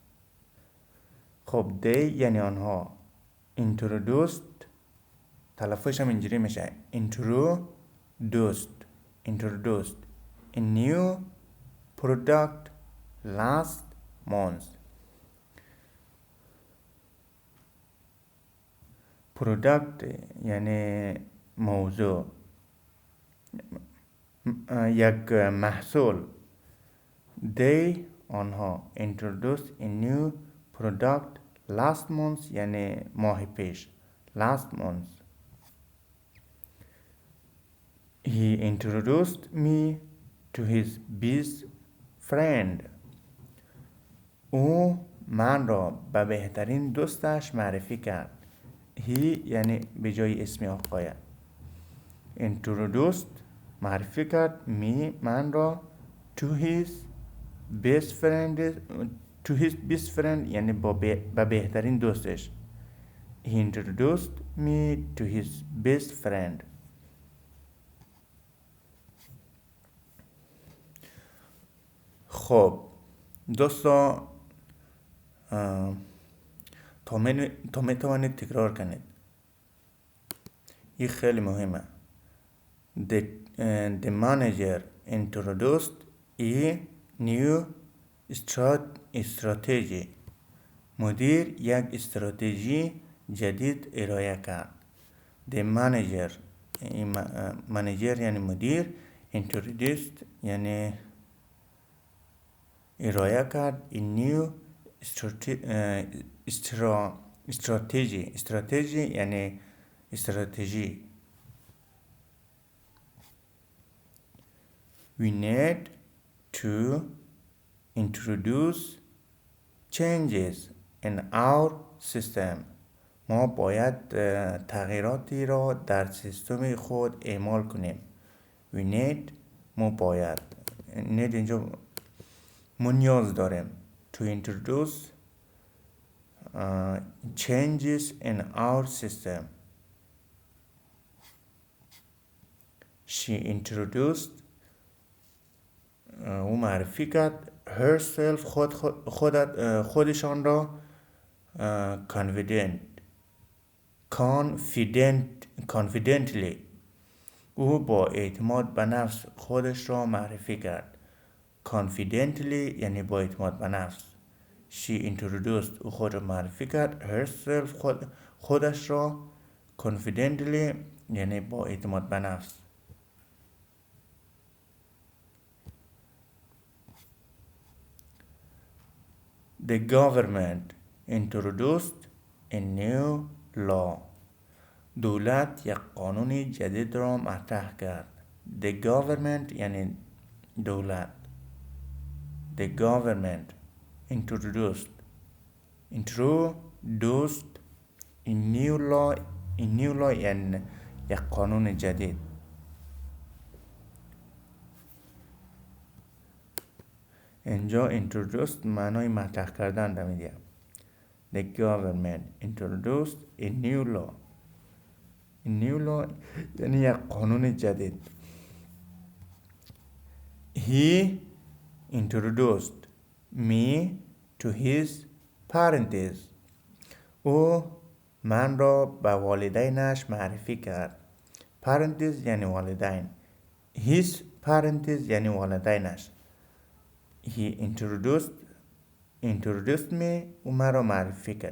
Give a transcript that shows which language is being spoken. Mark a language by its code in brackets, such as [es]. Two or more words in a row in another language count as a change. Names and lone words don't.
[en] خب they [fa] یعنی آنها. [en] introduced [fa] تلفظش هم اینجوری میشه [en] introduced a new product last month. [fa] product یعنی موضوع، یک محصول. [en] they آنها introduced a new product last month [fa] یعنی ماه پیش. [en] last month. He introduced me to his best friend. [fa] او من را به بهترین دوستش معرفی کرد. He یعنی به جای اسم آقای. Introduced معرفی کرد من را [en] to his best friend [fa] یعنی به بهترین دوستش. [en] He introduced me to his best friend. [fa] خب دوستا تا میتوانید تکرار کنید. این خیلی مهمه. [en] The manager introduced a new strategy. [fa] مدیر یک استراتژی جدید ارائه کرد. [en] The manager [fa] یعنی مدیر. introduced یعنی ارائه کرد. [en] a new strategy [fa] یعنی استراتژی. [en] We need to introduce changes in our system. [fa] ما باید تغییراتی را در سیستم خود اعمال کنیم. [en] We need [fa] ما باید. need اینجا ما نیاز داریم. [en] To introduce changes in our system. She introduced [fa] او معرفی کرد herself خودشان را confidently او با اعتماد به نفس خودش را معرفی کرد. confidently یعنی با اعتماد به نفس. [en] she introduced [fa] او خود را معرفی کرد. herself خودش را. confidently یعنی با اعتماد به نفس. [en] the government introduced a new law [fa] دولت یک قانون جدید را مطرح کرد. [en] the government [fa] یعنی دولت. [en] the government introduced a new law [fa] یعنی یک قانون جدید. اینجا introduced معنای مطرح کردن را میده. [en] the government introduced a new law یعنی یک قانون جدید. he introduced me to his parents [fa] او من را به والدینش معرفی کرد. parents یعنی والدین. [en] his parents [fa] یعنی والدینش. [en] he introduced me [fa] او من را معرفی کرد.